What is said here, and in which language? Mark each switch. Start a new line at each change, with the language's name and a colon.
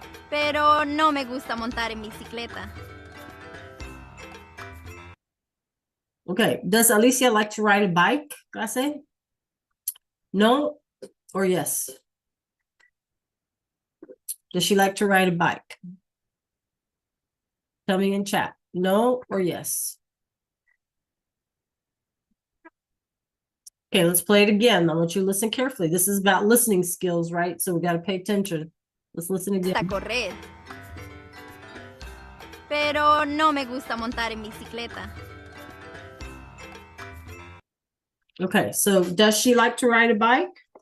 Spanish: Pero no me gusta montar en bicicleta.
English: Okay. Does Alicia like to ride a bike, clase? No or yes? Does she like to ride a bike? Tell me in chat. No or yes? Okay, let's play it again. I want you to listen carefully. This is about listening skills, right? So we got to pay attention. Let's listen
Spanish: Me gusta
English: again.
Spanish: correr. Pero no me gusta montar en bicicleta.
English: Okay, so does she like to ride a bike?